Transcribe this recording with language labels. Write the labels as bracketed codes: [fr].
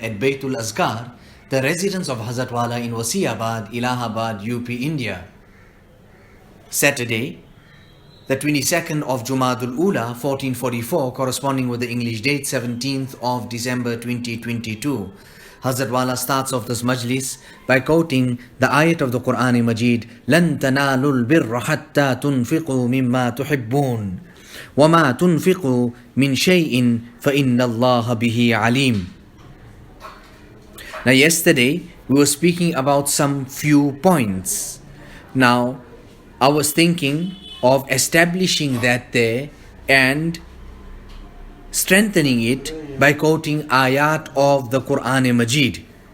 [en] at Baitul Azkar, the residence of Hazrat Wala in Wasiabad, Allahabad, UP, India. Saturday, the 22nd of Jumadul Ula, 1444, corresponding with the English date 17th of December 2022. Hazrat Wala starts off this majlis by quoting the ayat of the Quran Majid, [ar] لَن تَنَالُوا الْبِرَّ حَتَّى تُنْفِقُوا مِمَّا تُحِبُّونَ وَمَا تُنْفِقُوا مِنْ شَيْءٍ فَإِنَّ اللَّهَ بِهِ عَلِيمٌ. [en] Now yesterday we were speaking about some few points. Now I was thinking of establishing that there and strengthening it by quoting ayat of the Quran Majid.